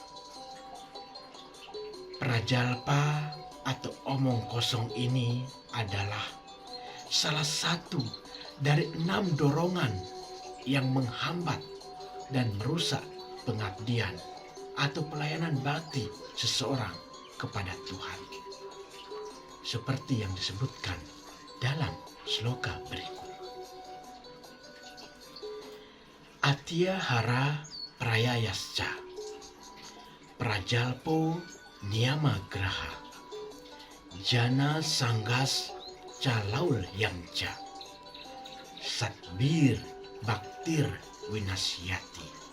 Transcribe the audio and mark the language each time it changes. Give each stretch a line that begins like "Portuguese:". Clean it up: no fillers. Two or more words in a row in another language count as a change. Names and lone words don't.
Indonesian: Prajalpa atau omong kosong ini adalah salah satu dari 6 dorongan yang menghambat dan merusak pengabdian atau pelayanan bakti seseorang kepada Tuhan, seperti yang disebutkan dalam sloka berikut.
Sanskrit: अत्याहारः प्रयासश्च प्रजल्पो नियमाग्रहः जनसङ्गश्च लौल्यं च षड्भिर्भक्तिर्विनश्यति.